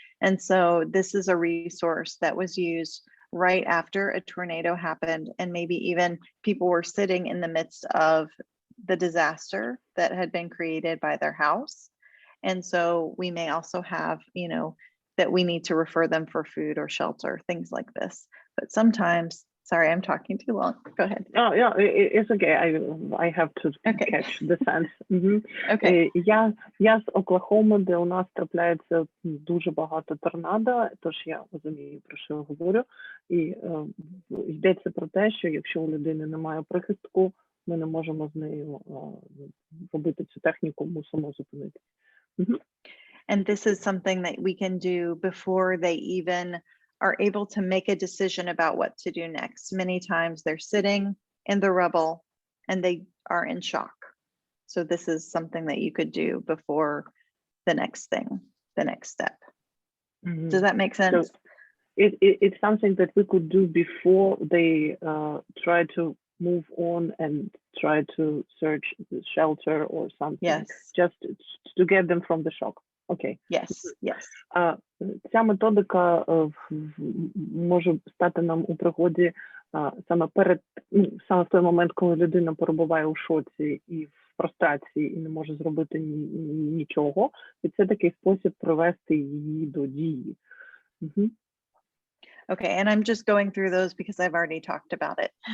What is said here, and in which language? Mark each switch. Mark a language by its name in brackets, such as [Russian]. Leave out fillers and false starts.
[English] And so this is a resource that was used right after a tornado happened, and maybe even people were sitting in the midst of the disaster that had been created by their house. And so we may also have, that we need to refer them for food or shelter, things like this. But sometimes, sorry, I'm talking too long. Go ahead. Oh, yeah, it's okay. I have to catch the sense. Okay. [Ukrainian] Я з Оклахоми, де у нас трапляється дуже багато торнадо, тож я розумію, про що я говорю. І йдеться про те, що якщо у людини немає прихистку, ми не можемо з нею робити цю техніку, мусимо зупинити. [English] And this is something that we can do before they even are able to make a decision about what to do next. Many times they're sitting in the rubble and they are in shock. So this is something that you could do before the next thing, the next step. Does that make sense? So it's something that we could do before they try to move on and try to search shelter or something. Yes. Just to get them from the shock. Okay. Yes, yes. [Ukrainian] Ця методика може стати нам у пригоді саме в той момент, коли людина перебуває у шоці і в фрустрації і не може зробити нічого. І це такий спосіб привести її до дії. [English] Okay, and I'm just going through those because I've already talked about it.